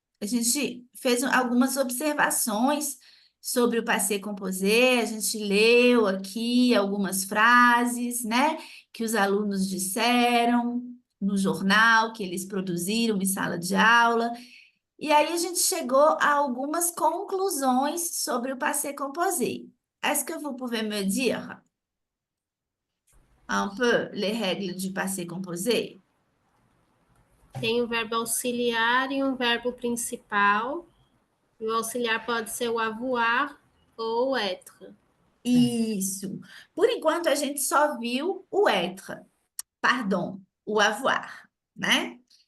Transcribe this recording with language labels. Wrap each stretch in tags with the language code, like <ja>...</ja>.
<pt>A gente fez algumas observações sobre o passé composé, a gente leu aqui algumas frases, né, que os alunos disseram no jornal que eles produziram em sala de aula. E aí a gente chegou a algumas conclusões sobre o passé composé.</pt> <fr>Est-ce que vous pouvez me dire un peu les règles du passé composé?</fr> <pt>Tem um verbo auxiliar e um verbo principal. E o auxiliar pode ser o avoir ou o être. Isso. Por enquanto, a gente só viu o être, pardon, o avoir, né?</pt>